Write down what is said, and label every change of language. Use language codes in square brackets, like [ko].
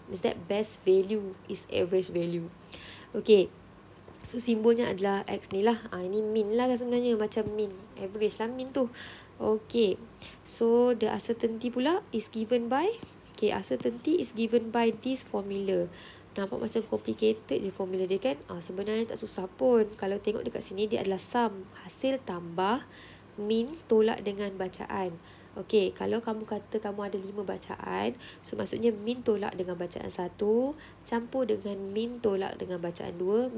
[en] Means that best value is average value. Okay. [ms] So simbolnya adalah X ni lah. Ini mean lah kan sebenarnya. [en] Macam mean. Average lah mean tu. Okay. So the uncertainty pula is given by. Okay. Uncertainty is given by this formula. [ms] Nampak macam complicated je formula dia kan. Sebenarnya tak susah pun. Kalau tengok dekat sini dia adalah sum. Hasil tambah mean tolak dengan bacaan. Okay, kalau kamu kata kamu ada 5 bacaan, so maksudnya mean tolak dengan bacaan 1, campur dengan mean tolak dengan bacaan 2.